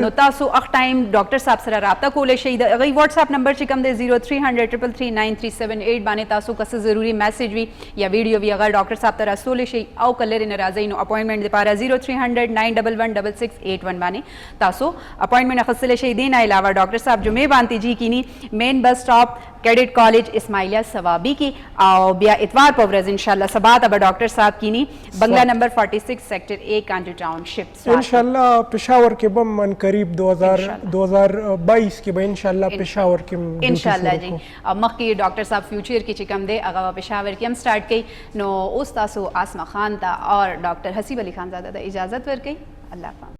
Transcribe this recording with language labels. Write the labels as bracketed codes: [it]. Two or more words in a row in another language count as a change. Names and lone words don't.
[ps] نو تاسو هغه ټایم ډاکټر صاحب سره رابطه کولی شئ. د هغوی واتساپ نمبر چې کوم دی 0300339378 باندې تاسو که څه ضروري میسج وي یا ویډیو وي هغه ډاکټر صاحب ته رسولی شئ او که لرې نه راځئ نو اپوینټمنټ دپاره 0300911661 باندې تاسو اپوینټمنټ اخیستلی شئ. دې نه علاوه ډاکټر صاحب جمعې باندې جي کینی مین بس اسټاپ کیډټ کالج اسماعیلیہ ثوابی کې او بیا اتوار په ورځ انشاءاللہ سبا ته به ډاکټر صاحب کینی بنگلا نمبر 46 سیکٹر A کانٹی ٹاؤن شپ انشاءاللہ پشاور کې به من قریب 2022 کې به انشاءاللہ پشاور کې انشاءاللہ جی مخکې ډاکټر صاحب فیوچر کې چې کوم دی هغه پشاور کې هم سٹارټ کړي. نو اوس تاسو آسما خان ته اور ډاکټر حسیب علي خان زاده ته اجازت ورکړئ. الله حافظ.